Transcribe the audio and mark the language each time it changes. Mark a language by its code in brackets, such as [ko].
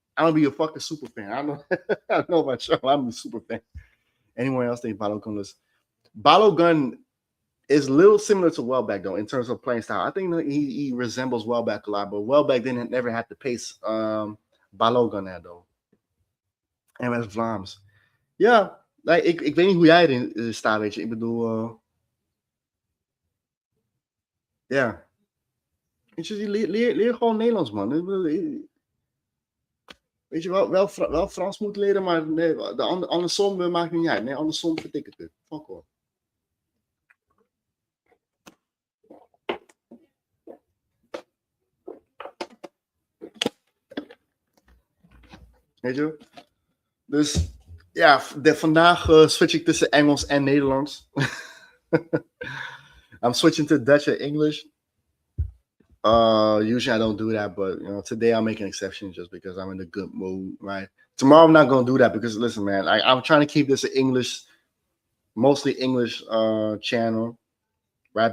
[en] I'm gonna be a fucking super fan. I don't know about you. I'm a super fan. Anyone else think Balogun is? Balogun is a little similar to Welbeck though in terms of playing style. I think that he resembles Welbeck a lot, but Welbeck never had the pace Balogun had though. [nl] En met Vlaams. Ja, ik weet niet hoe jij erin staat, weet je. Ik bedoel, ja. Weet je, leer gewoon Nederlands, man. Weet je, wel Frans moet leren, maar nee, andersom maakt niet uit. Nee, andersom vertik ik het. Fuck off. Weet je? Dus ja, vandaag switch ik tussen Engels en Nederlands. [en] I'm switching to Dutch and English. Usually I don't do that, but today I'll make an exception just because I'm in a good mood, right? Tomorrow I'm not gonna do that because listen, man, I'm trying to keep this an English, mostly English channel, right?